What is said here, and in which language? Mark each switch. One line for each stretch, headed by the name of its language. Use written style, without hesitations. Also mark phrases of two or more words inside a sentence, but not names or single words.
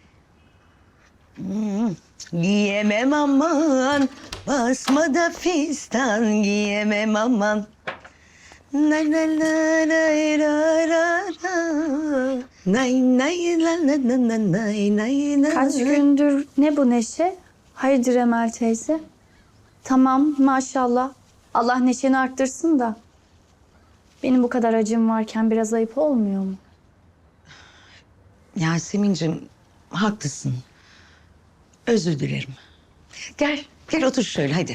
Turkish: Giyemem aman, basmada fistan, giyemem aman. Nay nay nay nay ra ra ra. Nay nay la la la la nay nay nay. Kaç gündür ne bu neşe? Hayırdır Emel teyze? Tamam maşallah. Allah neşeni arttırsın da. Benim bu kadar acım varken biraz ayıp olmuyor mu? Yasemin'cim haklısın. Özür dilerim. Gel, gel otur şöyle hadi.